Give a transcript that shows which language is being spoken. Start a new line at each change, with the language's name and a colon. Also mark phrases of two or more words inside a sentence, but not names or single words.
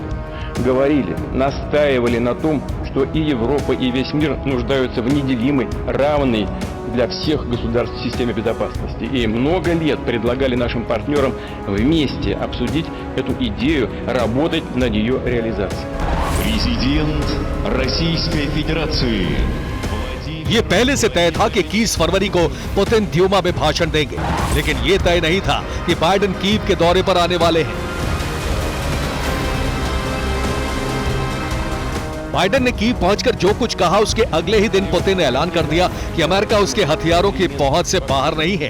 Russian: Говорили, настаивали на том, что и Европа, и весь мир нуждаются в неделимой, равной для всех государств системе безопасности. И много лет предлагали нашим партнерам вместе обсудить эту идею, работать над ее реализацией. Президент Российской Федерации.
Hindi: ये पहले से तय था कि 21 फरवरी को पुतिन ड्यूमा में भाषण देंगे, लेकिन ये तय नहीं था कि बाइडेन कीव के दौरे पर आने वाले हैं। बाइडेन ने कीव पहुंचकर जो कुछ कहा उसके अगले ही दिन पुतिन ने ऐलान कर दिया कि अमेरिका उसके हथियारों की पहुंच से बाहर नहीं है।